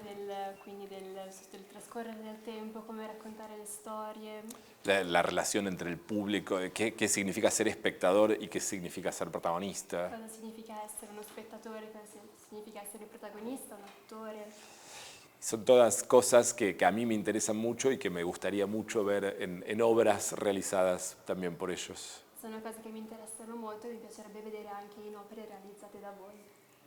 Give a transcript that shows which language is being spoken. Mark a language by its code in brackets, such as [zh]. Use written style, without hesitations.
[it] L'idea quindi del trascorrere del tempo, come raccontare le storie. [es] La relación entre el público, qué significa ser espectador y qué significa ser protagonista. [it] Cosa significa essere uno spettatore, cosa significa essere il protagonista, un attore. [es] Son todas cosas que a mí me interesan mucho y que me gustaría mucho ver en obras realizadas también por ellos. [it] sono cose che mi interessano molto e mi piacerebbe vedere anche in opere realizzate da voi.